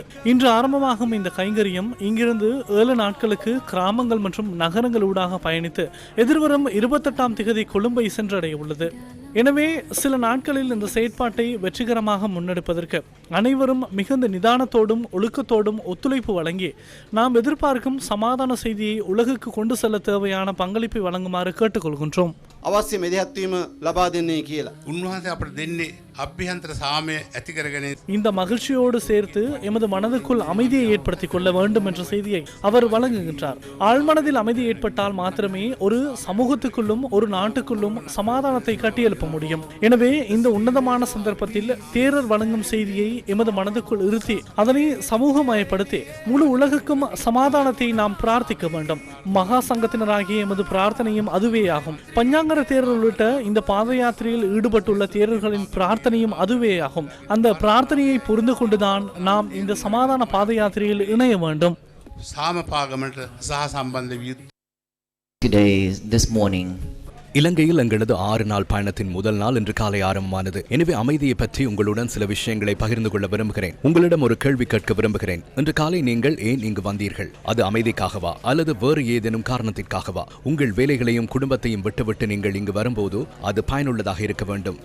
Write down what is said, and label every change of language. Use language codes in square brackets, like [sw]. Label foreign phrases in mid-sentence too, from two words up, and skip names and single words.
[ta] இன்று ஆரம்பமாகும் இந்த கைங்கரியம் இங்கிருந்து 7 நாட்களுக்கு கிராமங்கள் மற்றும் நகரங்களூடாக பயணித்து எதிர்வரும் 28ஆம் திகதி கொழும்பை சென்றடைய உள்ளது. எனவே சில நாட்களில் இந்த செயற்பாட்டை வெற்றிகரமாக முன்னெடுப்பதற்கு அனைவரும் மிகுந்த நிதானத்தோடும் ஒழுக்கத்தோடும் ஒத்துழைப்பு வழங்கி நாம் எதிர்பார்க்கும் சமாதான செய்தியை உலகுக்கு கொண்டு செல்ல தேவையான பங்களிப்பை வழங்குமாறு கேட்டுக்கொள்கின்றோம். [si] අවශ්‍ය මෙදහත්වීම ලබා දෙන්නේ කියලා. උන්වහන්සේ අපට දෙන්නේ අභ්‍යන්තර සාමය ඇති කරගෙන [ta] இந்த மகிழ்ச்சியோடு சேர்த்து எமது மனதுக்குள் அமைதியை ஏற்படுத்திக் கொள்ள வேண்டும் என்ற செய்தியை அவர் வழங்குகின்றார். ஆழ்மனதில் அமைதி ஏற்பட்டால் மாத்திரமே ஒரு சமூகத்துக்குள்ளும் ஒரு நாட்டுக்குள்ளும் சமாதானத்தை கட்டியெழுப்ப முடியும். எனவே இந்த உன்னதமான சந்தர்ப்பத்தில் தேரர் வழங்கும் செய்தியை எமது மனதுக்குள் இருத்தி அதனை சமூகமயப்படுத்தி முழு உலகுக்கும் சமாதானத்தை நாம் பிரார்த்திக்க வேண்டும். மகா சங்கத்தினராகிய எமது பிரார்த்தனையும் அதுவே ஆகும். பஞ்சாங்கர தேரர் உள்ளிட்ட இந்த பாத யாத்திரையில் ஈடுபட்டுள்ள தேரர்களின் பிரார்த்தனையும் அதுவே ஆகும். அந்த பிரார்த்தனையை புரிந்து கொண்டுதான் நாம் இந்த சமாதான பாத யாத்திரையில் இணைய வேண்டும். [si] සාමපාගමට සහ සම්බන්ධ විය [en] Today, this morning, [ta] இலங்கையில் எங்களது 6 நாள் பயணத்தின் முதல் நாள் இன்று காலை ஆரம்பமானது. எனவே அமைதியை பற்றி உங்களுடன் சில விஷயங்களை பகிர்ந்து கொள்ள விரும்புகிறேன். உங்களிடம் ஒரு கேள்வி கேட்க விரும்புகிறேன். இன்று காலை நீங்கள் ஏன் இங்கு வந்தீர்கள்? அது அமைதிக்காகவா அல்லது வேறு ஏதேனும் காரணத்திற்காகவா? உங்கள் வேலைகளையும் குடும்பத்தையும் விட்டுவிட்டு நீங்கள் இங்கு வரும்போது அது பயனுள்ளதாக இருக்க வேண்டும்.